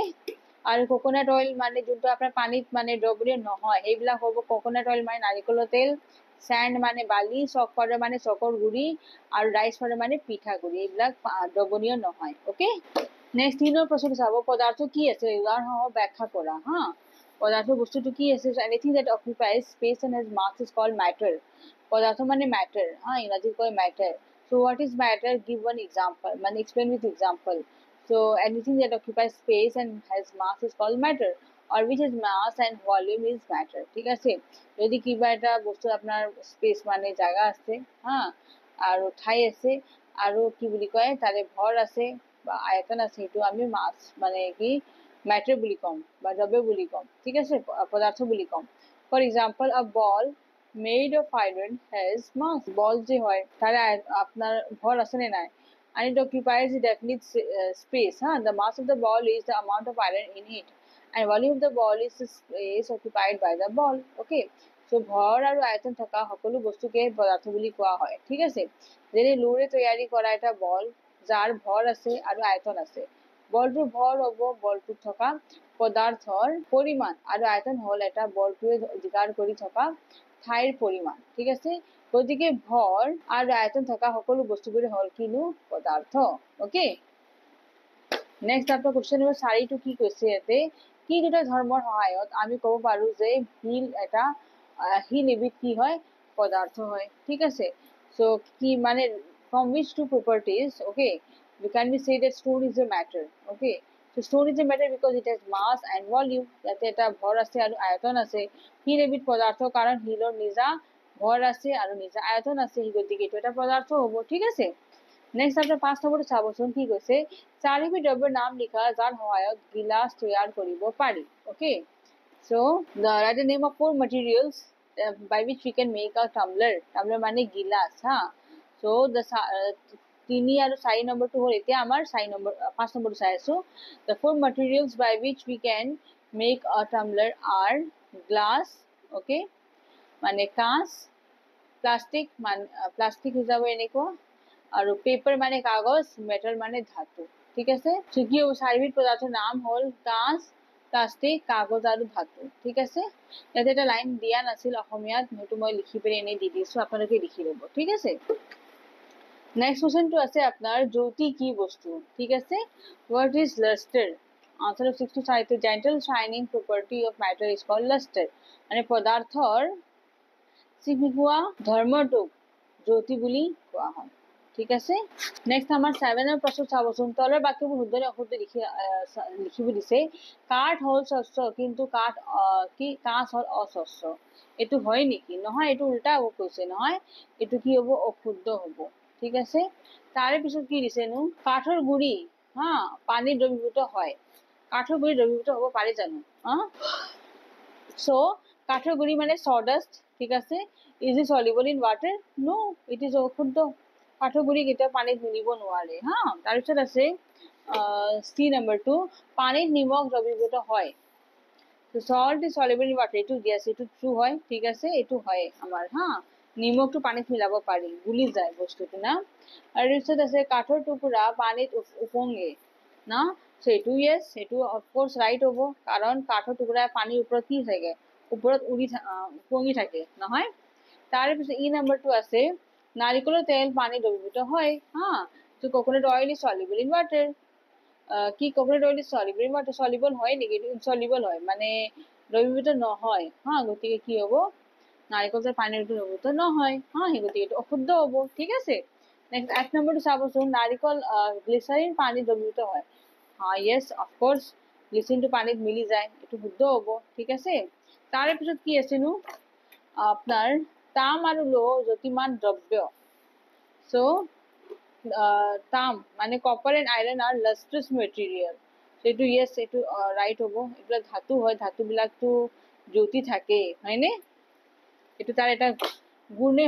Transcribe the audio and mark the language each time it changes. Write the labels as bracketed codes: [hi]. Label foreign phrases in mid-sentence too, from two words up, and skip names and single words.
[as] আৰু [en] coconut oil [as] মানে যোনটো আপোনাৰ পানীত মানে দ্ৰৱণীয় নহয় সেইবিলাক হ'ব [en] coconut oil [as] মানে নাৰিকলৰ তেল, স্যান্ড মানে বালি, [en] chalk powder [as] মানে চকৰ গুড়ি আৰু [en] rice powder [as] মানে পিঠাগুড়ি, এইবিলাক দ্ৰৱণীয় নহয় ওকে। নেক্সট 3 নম্বৰ প্ৰশ্নটো চাব, পদাৰ্থ কি আছে উদাহৰণসহ ব্যাখ্যা কৰা হা। পদাৰ্থ বস্তুটো কি আছে, [en] anything that occupies space and has mass is called matter. [as] পদাৰ্থ মানে ম্যাটাৰ হা, ইংৰাজীত কয় ম্যাটাৰ। [en] so what is matter, give one example, মানে explain with example. So anything that occupies space and has mass is called matter, or which has mass and volume is matter. [as] ঠিক আছে, যদি কিবা এটা বস্তু আপনার স্পেস মানে জায়গা আছে হা আৰু ঠাই আছে আৰু কি বুলি কয় তাৰে ভৰ আছে বা আয়তন আছে, সেইটো আমি মাছ মানে কি ম্যাটাৰ বুলি কম বা দ্ৰব্য বুলি কম। ঠিক আছে, পদাৰ্থ বুলি কম। [en] for example, a ball made of iron has mass. [as] বল যে হয় তাৰে আপনার ভর আছে নে নাই, [en] and it occupies a definite space. The mass of the ball is the amount of iron in it, and volume of the ball is the space occupied by the ball. Okay, so [as] ভর আৰু আয়তন থকা সকলো বস্তুকে পদাৰ্থ বুলি কোৱা হয়। ঠিক আছে, যেনে লোৰে তৈয়াৰী কৰা এটা বল যাৰ ভৰ আছে আৰু আয়তন আছে। বলটোৰ ভৰ হ'ব বলটোত থকা পদাৰ্থৰ পৰিমাণ আৰু আয়তন হ'ল এটা বলটোৱে যোগাৰ কৰি থকা ঠাইৰ পৰিমাণ। ঠিক আছে, গতিকে ভৰ আৰু আয়তন থকা সকলো বস্তুবোৰে হ'ল কিনো পদাৰ্থ ওকে। নেক্সট আপোনাৰ [en] question number [as] 4টো কি কৈছে ইয়াতে, কি দুটা ধৰ্মৰ সহায়ত আমি ক'ব পাৰো যে শিল এবিধ কি হয় পদাৰ্থ হয়। ঠিক আছে, [en] সো [as] কি মানে [en] from which two properties okay we can be say that stone is a matter. Okay, so stone is a matter because it has mass and volume, [as] যাতে এটা ভৰ আছে আৰু আয়তন আছে। শিল এবিধ পদাৰ্থ কাৰণ শিলৰ নিজা ভৰ আছে আৰু নিজা আয়তন আছে, গতিকে এইটো এটা পদাৰ্থ হ'ব। ঠিক আছে, নেক্সট আপোনাৰ 5 নম্বৰটো চাবচোন কি কৈছে, চাৰিবিধ দ্ৰব্যৰ নাম লিখা যাৰ সহায়ত গিলাস তৈয়াৰ কৰিব পাৰি। [en] ওকে, so the write the name of 4 materials by which we can make a tumbler. [as] tumbler মানে গিলাস হা। [en] so the [as] 3 আৰু 4 নম্বৰটো হ'ল এতিয়া আমাৰ 5 নম্বৰটো চাই আছো। [en] the 4 materials by which we can make a tumbler are glass, [as] okay, মানে কাঁচ, প্লাষ্টিক হৈ যাব এনেকুৱা, আৰু পেপাৰ মানে কাগজ, মেটাল মানে ধাতু। ঠিক আছে, কি হ'ব চাৰিবিধ পদাৰ্থৰ নাম হ'ল কাঁচ, প্লাষ্টিক, কাগজ আৰু ধাতু। ঠিক আছে, ইয়াতে এটা লাইন দিয়া নাছিল অসমীয়াত, সেইটো মই লিখি পেলাই এনেই দি দিছো, আপোনালোকে লিখি ল'ব। ঠিক আছে, নেক্সট কোৱেশ্চনটো আছে আপোনাৰ জ্যোতি কি বস্তু। ঠিক আছে, [en] what is lustre. answer of 6 to 5, gentle shining property of matter is called lustre, [as] মানে পদাৰ্থৰ চিকমিকোৱা ধৰ্মটোক জ্যোতি বুলি কোৱা হয়। ঠিক আছে, নেক্সট আমাৰ 7ৰ প্ৰশ্ন চাবচোন, তলৰ বাক্যবোৰ শুদ্ধ নে অশুদ্ধ লিখিব দিছে। কাঠ হ'ল স্বচ্ছ কিন্তু কাঠ হ'ল অস্বচ্ছ, এইটো হয় নেকি? নহয়, এইটো উল্টা হ'ব কৈছে, নহয় এইটো কি হ'ব অশুদ্ধ হ'ব। ঠিক আছে, তাৰে পিছত কি দিছেনো, কাঠৰ গুড়ি হা পানী দ্ৰৱীভূত হয়, কাঠৰ গুড়ি দ্ৰৱীভূত হ'ব পাৰে জানো হা। so কাঠৰ গুড়ি মানে sawdust। ঠিক আছে, [en] is it soluble in water? no, it is [as] অশুদ্ধ, কাঠৰ গুড়ি কেতিয়াও পানীত মিলিব নোৱাৰে হা। তাৰপিছত আছে C নম্বৰটো, পানীত নিমখ দ্ৰৱীভূত হয়। [en] salt is soluble in water, [as] এইটো yes, এইটো true হয়। ঠিক আছে, এইটো হয় আমাৰ হা, নিমখটো পানীত মিলাব পাৰি, গুলি যায় বস্তুটো না। আৰু পিছত আছে কাঠৰ টুকুৰা পানীত উপঙে না, সেইটো yes, সেইটো [en] of course right [as] হ'ব, কাৰণ কাঠৰ টুকুৰা পানীৰ ওপৰত কি থাকে, ওপৰত উপঙি থাকে নহয়। তাৰে পিছত ই নম্বৰটো আছে, নাৰিকলৰ তেল পানী দ্ৰৱীভূত হয় হা। [en] so coconut oil is soluble in water, [as] কি [en] coconut oil is soluble in water, [as] soluble হয় নেকি, এইটো insoluble হয় মানে দ্ৰৱীভূত নহয় হা, গতিকে কি হ'ব নাৰিকল তেল পানীৰ দ্ৰৱীভূত নহয় হা, সেই গতিকে এইটো অশুদ্ধ হ'ব। ঠিক আছে, নেক্সট 8 নম্বৰটো চাবচোন, নাৰিকল গ্লিচাৰিন পানী দ্ৰৱীভূত হয় হা, [en] yes of course [as] গ্লিচাৰিনটো পানীত মিলি যায়, এইটো শুদ্ধ হ'ব। ঠিক আছে, তাৰে পিছত কি আছেনো, আপনার তাম আৰু লৌহ জ্যোতিমান দ্ৰব্য সো তাম মানে [en] copper and iron are lustrous material [as] সেইটো ইয়েছ এইটো ৰাইট হ'ব এইবিলাক ধাতু হয় ধাতুবিলাকতো জ্যোতি থাকেই হয়নে এইটো তাৰ এটা গুণেই